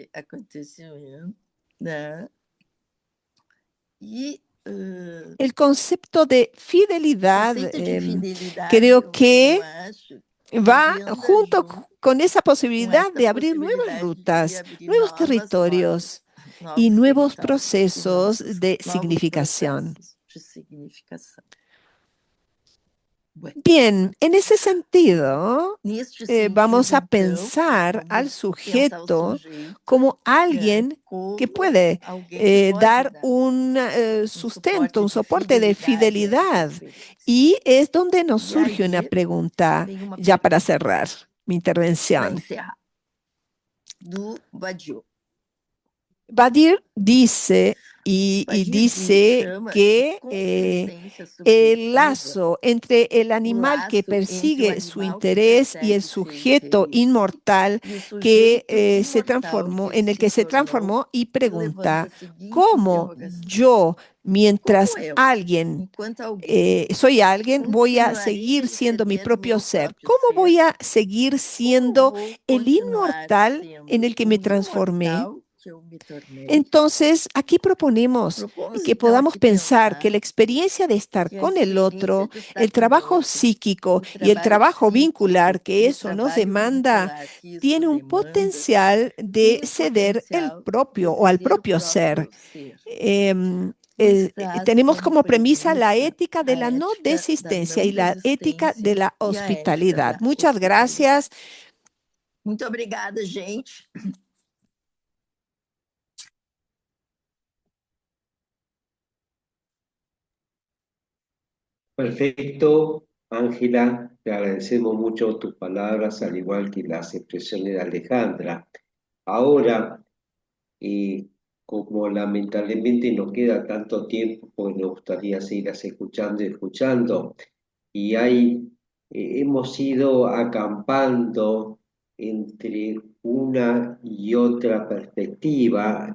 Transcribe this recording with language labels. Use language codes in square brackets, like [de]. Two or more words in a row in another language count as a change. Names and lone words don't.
[es] El concepto de fidelidad creo que va junto con esa posibilidad de abrir nuevas rutas, nuevos territorios y nuevos procesos de significación. Bien, en ese sentido, vamos a [pt] então, [es] pensar al [pt] vamos pensar o [es] sujeto [pt] sujeito [es] como alguien que [pt] como [es] puede [pt] alguém que pode [es] dar [pt] dar [es] un sustento, un soporte de [pt] a essa [es] fidelidad. [pt] experiência. [es] Y es donde nos [pt] E [es] surge una [pt] aí [es] pregunta, [pt] vem uma [es] ya para [pt] pergunta [es] cerrar mi [pt] para [es] intervención. [pt] encerrar, do Badiou. [es] Badir dice y [pt] Badiou [es] dice [pt] chama de [es] que [pt] consistência [es] el [pt] subjetiva [es] lazo entre el [pt] o [es] animal que [pt] laço entre o [es] persigue su [pt] animal que [es] interés y el [pt] persegue seu [es] sujeto [pt] interesse [es] inmortal [pt] e o [es] que [pt] sujeito [es] se [pt] imortal [es] transformó, [pt] que ele [es] en el [pt] se [es] que se [pt] tornou, [es] transformó, y [pt] e levanta [es] pregunta, [pt] a seguinte [es] ¿cómo [pt] interrogação: [es] yo, [pt] como [es] mientras [pt] eu, [es] alguien [pt] enquanto alguém, [es] soy alguien, voy a [pt] continuarei [es] seguir siendo mi [pt] excedendo o [es] propio [pt] meu [es] ser? [pt] próprio [es] ¿Cómo [pt] ser? [es] voy a seguir [pt] Como [es] siendo [pt] vou [es] el [pt] continuar [es] inmortal en [pt] sendo [es] el que me [pt] o [es] transformé? [pt] imortal que eu me tornei? [es] Entonces, aquí proponemos [pt] Propomos [es] que [pt] então [es] podamos [pt] aqui [es] pensar que [pt] pensar [es] la experiencia de estar [pt] que a [es] con el [pt] experiência [es] otro, [pt] de estar [es] el [pt] com o [es] trabajo [pt] outro, [es] psíquico [pt] o [es] y el [pt] trabalho [es] trabajo [pt] psíquico [es] vincular que [pt] e o [es] eso nos [pt] trabalho [es] demanda, [pt] vincular que isso [es] tiene un [pt] demanda, [es] potencial de [pt] tem o [es] ceder el [pt] potencial de [es] propio o al [pt] ceder o [es] propio ser. [pt] próprio ser. Eh, Traz [es] tenemos [pt] como [es] como premisa la [pt] premissa [es] ética de [pt] a [es] la no [pt] ética da [es] desistencia [pt] não [es] y la ética de [pt] desistência [es] la [pt] e a ética [es] hospitalidad. [pt] da [es] Muchas [pt] hospitalidade. [es] gracias. [pt] Muito obrigada, gente. [es] Perfecto, Ángela, te agradecemos mucho tus palabras, al igual que las expresiones de Alejandra. Ahora, como lamentablemente no queda tanto tiempo, pues nos gustaría seguir escuchando y escuchando, y hemos ido acampando entre una y otra perspectiva.